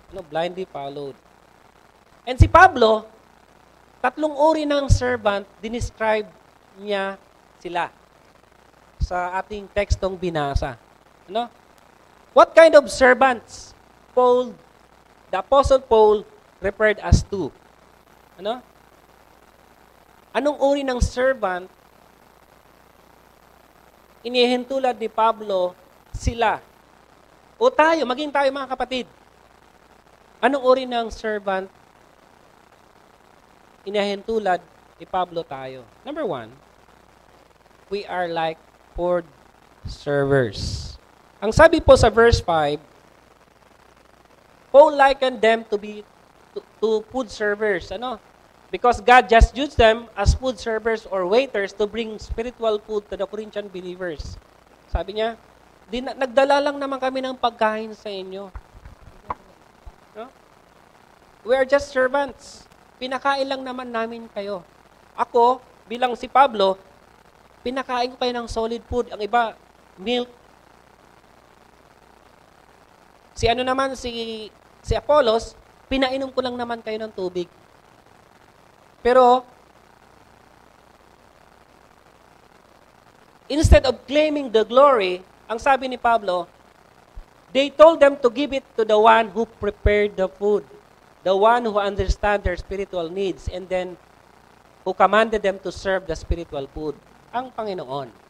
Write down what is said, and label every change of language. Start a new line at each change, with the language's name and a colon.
English: Blindly followed.
Filipino: And si Pablo, 3 uri ng servant, dinescribe niya sila sa ating tekstong binasa. Ano?
English: What kind of servants the Apostle Paul referred us to?
Filipino: Ano? Anong uri ng servant inihintulad ni Pablo sila? O tayo, maging tayo mga kapatid. Anong uri ng servant inihintulad ni Pablo tayo?
English: Number 1, we are like poor servers.
Filipino: Ang sabi po sa verse 5,
English: Paul likened them to food servers.
Filipino: Ano?
English: Because God just used them as food servers or waiters to bring spiritual food to the Corinthian believers.
Filipino: Sabi niya, nagdala lang naman kami ng pagkain sa inyo. No?
English: We are just servants.
Filipino: Pinakain lang naman namin kayo. Ako, bilang si Pablo, pinakain ko kayo ng solid food. Ang iba, milk. Si Apollos, pinainom ko lang naman kayo ng tubig.
English: Pero, instead of claiming the glory,
Filipino: ang sabi ni Pablo,
English: they told them to give it to the one who prepared the food, the one who understands their spiritual needs, and then who commanded them to serve the spiritual food,
Filipino: ang Panginoon.